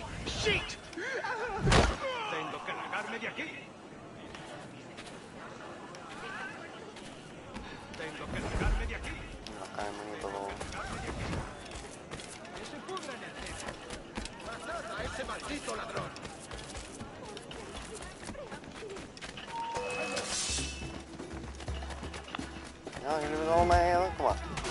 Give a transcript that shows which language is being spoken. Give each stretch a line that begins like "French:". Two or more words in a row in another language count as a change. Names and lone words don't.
Spanish: ¡Shit! Tengo que largarme de aquí. Tengo que largarme de aquí. ¡Que se pudra en el techo! ¡Matad a ese maldito ladrón!
Dutch: Ja, jullie willen allemaal mee, kom maar.